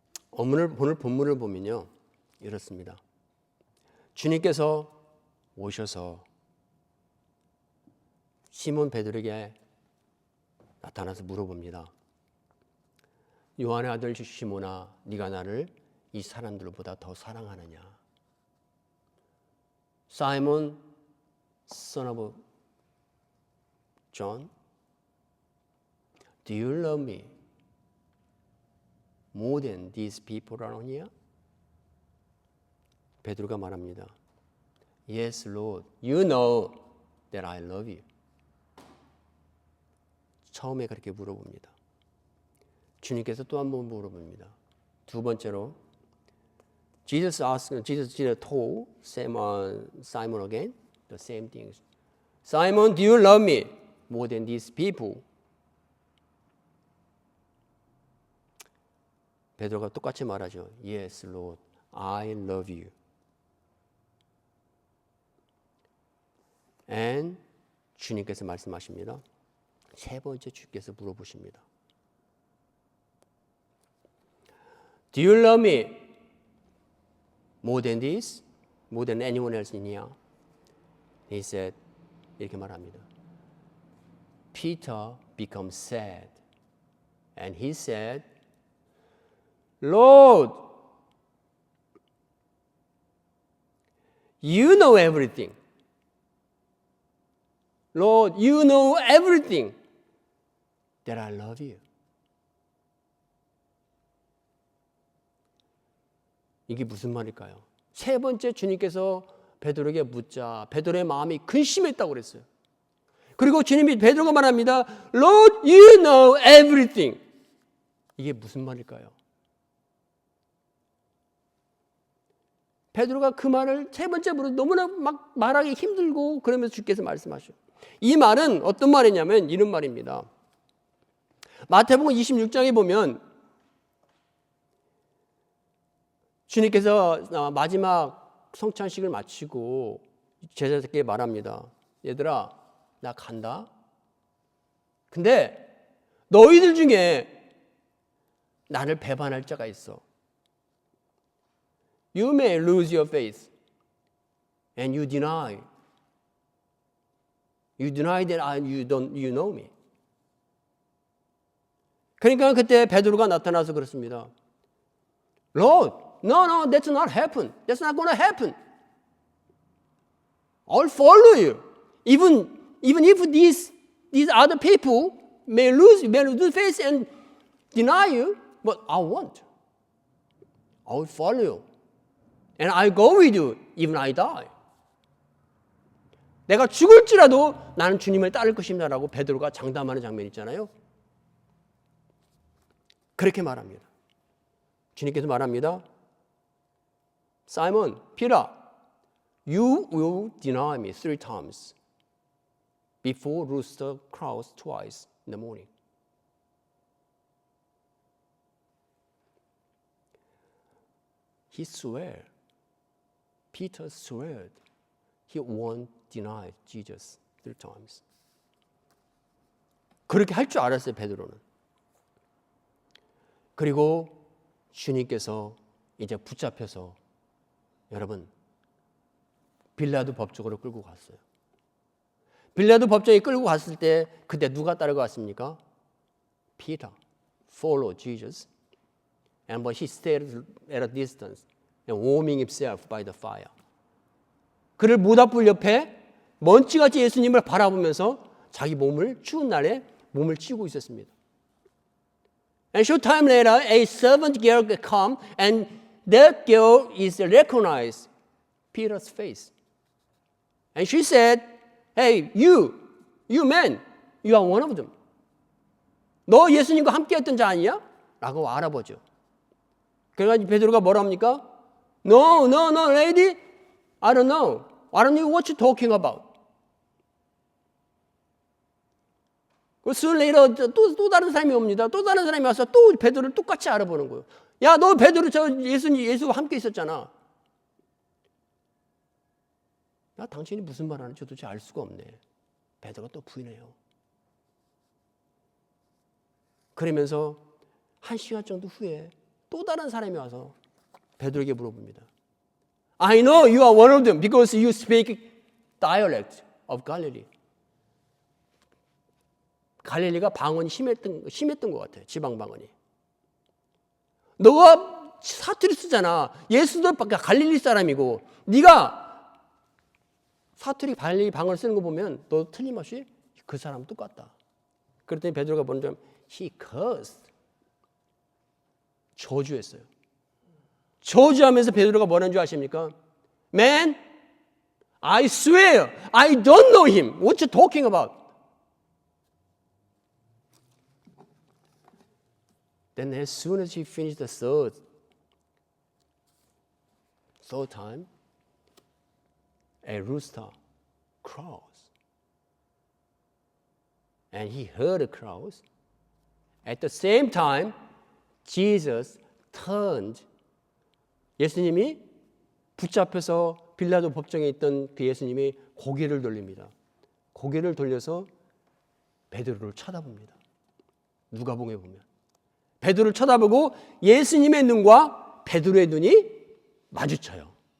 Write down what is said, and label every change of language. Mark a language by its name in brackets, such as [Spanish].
[Korean] 오늘 본문을 보면요, 이렇습니다. 주님께서 오셔서 시몬 베드로에게 나타나서 물어봅니다. 요한의 아들 시몬아, 네가 나를 이 사람들보다 더 사랑하느냐? [English] 사이몬 son of John, do you love me more than these people around here? [Korean] 베드로가 말합니다. [English] Yes, Lord, you know that I love you. [Korean] 처음에 그렇게 물어봅니다. 주님께서 또 한 번 물어봅니다. 두 번째로 [English] Jesus told Simon again the same things. Simon, do you love me more than these people? [Korean] 베드로가 똑같이 말하죠. [English] Yes, Lord, I love you. [Korean] And 주님께서 말씀하십니다. 세 번째 주께서 물어보십니다. [English] Do you love me more than this? More than anyone else in here? He said, [Korean] 이렇게 말합니다. [English] Peter becomes sad. And he said, Lord, you know everything. Lord, you know everything that I love you. [Korean] 이게 무슨 말일까요? 세 번째 주님께서 베드로에게 묻자 베드로의 마음이 근심했다고 그랬어요. 그리고 주님이 베드로가 말합니다. Lord, you know everything. 이게 무슨 말일까요? 베드로가 그 말을 세 번째 물어 너무나 막 말하기 힘들고 그러면서 주께서 말씀하셔. 이 말은 어떤 말이냐면 이런 말입니다. 마태복음 26장에 보면 주님께서 마지막 성찬식을 마치고 제자들에게 말합니다. 얘들아, 나 간다. 근데 너희들 중에 나를 배반할 자가 있어. [English] You may lose your faith and you deny that you know me. [Korean] 그러니까 그때 베드로가 나타나서 그렇습니다. [English] Lord, no, that's not happen. That's not going to happen. I'll follow you. Even if these other people may lose faith and deny you, but I won't. I will follow you. And I'll go with you, even I die. [Korean] 내가 죽을지라도 나는 주님을 따를 것입니다라고 베드로가 장담하는 장면 있잖아요. 그렇게 말합니다. 주님께서 말합니다. [English] Simon, Peter, you will deny me 3 times before rooster crows twice in the morning. He swore. Peter swore he won't deny Jesus 3 times. [Korean] 그렇게 할 줄 알았어요, 베드로는. 그리고 주님께서 이제 붙잡혀서 여러분 빌라도 법정으로 끌고 갔어요. 빌라도 법정에 끌고 갔을 때 그때 누가 따라갔습니까? [English] Peter followed Jesus, and but he stayed at a distance and warming himself by the fire. [Korean] 그를 모닥불 옆에 먼지같이 예수님을 바라보면서 자기 몸을 추운 날에 몸을 치우고 있었습니다. [English] And short time later, a servant girl come, and that girl is recognized Peter's face. And she said, "Hey, you You man, you are one of them. [Korean] 너 예수님과 함께 했던 자 아니야? 라고 알아보죠. 그래가지고 베드로가 뭐라 합니까? [English] No, lady. I don't know. I don't know what you're talking about. soon later [Korean] 또 다른 사람이 옵니다. 또 다른 사람이 와서 또 베드로를 똑같이 알아보는 거예요. 야, 너 베드로 저 예수와 함께 있었잖아. 야, 당신이 무슨 말 하는지 도대체 알 수가 없네. 베드로가 또 부인해요. 그러면서 1시간 정도 후에 또 다른 사람이 와서 베드로에게 물어봅니다. [English] I know you are one of them because you speak dialect of Galilee. [Korean] 갈릴리가 방언이 심했던 것 같아요. 지방 방언이. 너가 사투리 쓰잖아. 예수도 갈릴리 사람이고 네가 사투리 갈릴리 방언을 쓰는 거 보면 너 틀림없이 그 사람 똑같다. 그랬더니 베드로가 보는 점 [English] he cursed. [Korean] 저주했어요. 저주하면서 베드로가 뭐라는 줄 아십니까? [English] Man, I swear I don't know him. What you talking about? Then as soon as he finished the third time, a rooster crows. And he heard the crows. At the same time, Jesus turned. [Korean] 예수님이 붙잡혀서 빌라도 법정에 있던 그 예수님이 고개를 돌립니다. 고개를 돌려서 베드로를 쳐다봅니다. 누가복음에 보면. 베드로를 쳐다보고 예수님의 눈과 베드로의 눈이 마주쳐요.